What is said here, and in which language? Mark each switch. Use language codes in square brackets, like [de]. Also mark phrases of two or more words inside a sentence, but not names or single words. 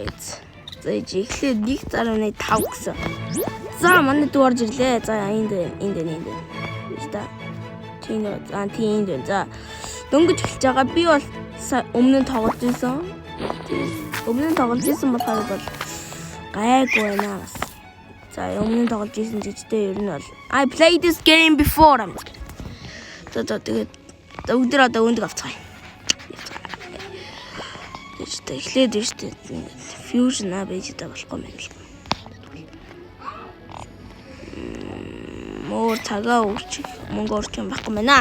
[mn] За ихлээр 1.5 гэсэн. За манай дүү орж ирлээ. За энд. Яста. Тийм. За дөнгөж эхэлж байгаа. Би бол өмнө нь тоглож байсан. Өмнө нь тоглож байсан болохоор бол гайгүй байна. За өмнө нь тоглож байсан жижигтэй ер нь бол [en] I played this game before. [mn] За тэгээд өдөр одоо өндөг авцгаая. Эхлээд биш үү? Fusion байж байгаа болохгүй юм л. Мөр цагаа үрчих мөнгө орчих юм байхгүй мэнэ.